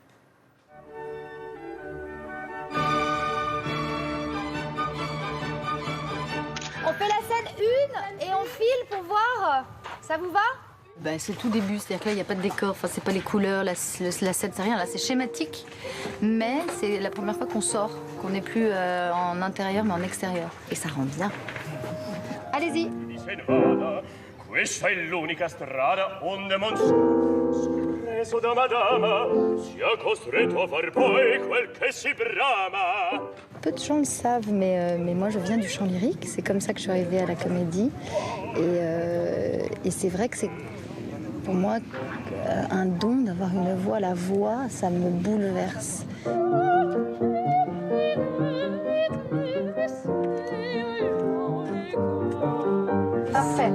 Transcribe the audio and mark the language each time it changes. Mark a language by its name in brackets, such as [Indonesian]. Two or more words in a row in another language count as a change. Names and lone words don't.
[French] On fait la scène 1 et on file pour voir. Ça vous va? Ben, c'est le tout début, c'est-à-dire que là, il n'y a pas de décor, enfin, c'est pas les couleurs, la scène, c'est rien. Là, c'est schématique, mais c'est la première fois qu'on sort, qu'on n'est plus en intérieur, mais en extérieur. Et ça rend bien. Allez-y. [Italian] Questa è l'unica strada onde preso da madama sia costretto a far poi quel che si brama. [French] Peu de gens le savent, mais moi je viens du chant lyrique, c'est comme ça que je suis arrivée à la comédie. Et c'est vrai que c'est pour moi un don d'avoir une voix. La voix, ça me bouleverse. Parfait.